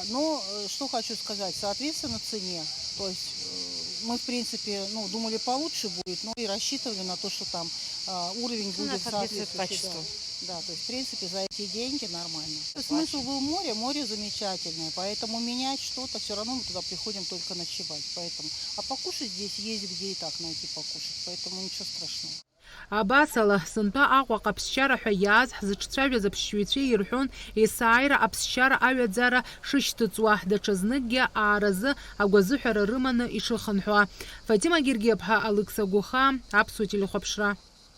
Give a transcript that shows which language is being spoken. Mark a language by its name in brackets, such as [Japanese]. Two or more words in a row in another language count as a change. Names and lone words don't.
[Russian] Но что хочу сказать, соответственно цене. То есть мы, в принципе, ну, думали получше будет, но и рассчитывали на то, что там уровень будет соответствует качеству. Да, то есть, в принципе, за эти деньги нормально. Смысл был море замечательное, поэтому менять что-то, все равно мы туда приходим только ночевать. Поэтому, а покушать здесь есть где и так найти покушать, поэтому ничего страшного. [Abkhazian] Абасала сынтәа Аҟәа аԥсшьара ҳәа иааз ҳзыҿцәажәаз аԥсшьаҩцәа ирҳәон есааира аԥсшьара аҩаӡара шышьҭыҵуа, даҽазныкгьы ааразы агәазыҳәара рыманы ишыхынҳәуа. Фатима Гергиаԥҳа, Алықса Гуха, Аԥсуа телехәаԥшра.